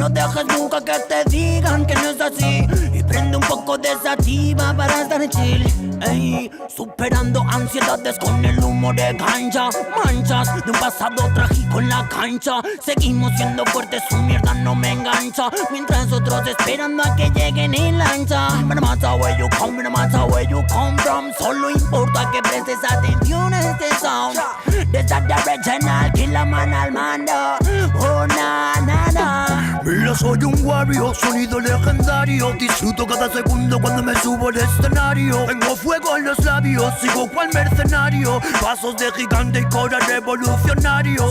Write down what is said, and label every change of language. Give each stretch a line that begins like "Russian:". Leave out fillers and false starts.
Spanish: No dejes nunca que te digan que no es así. Y prende un poco de sativa para estar chill. Ey, superando ansiedades con el humo de cancha. Manchas de un pasado trágico en la cancha. Seguimos siendo fuertes, su mierda no me engancha. Mientras otros esperando a que lleguen en lancha.
English: No matter where you come, no matter where you come from.
Spanish: Solo importa que prestes atención a este sound. Desde
English: the original,
Spanish: Killaman al mando. Oh na na na. Mira, soy un warrior, sonido legendario. Disfruto cada segundo cuando me subo al escenario. Tengo fuego en los labios, sigo cual mercenario. Pasos de gigante y cora revolucionario.